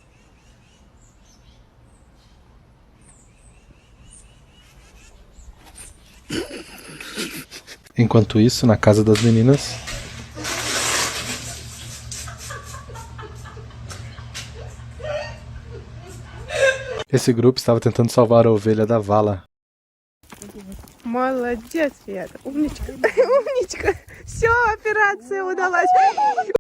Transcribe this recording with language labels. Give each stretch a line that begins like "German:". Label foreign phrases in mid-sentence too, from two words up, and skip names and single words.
Portuguese: Enquanto isso, na casa das meninas... Esse grupo estava tentando salvar a ovelha da vala.
Russian: Молодец, Света, умничка, умничка. Все, операция удалась.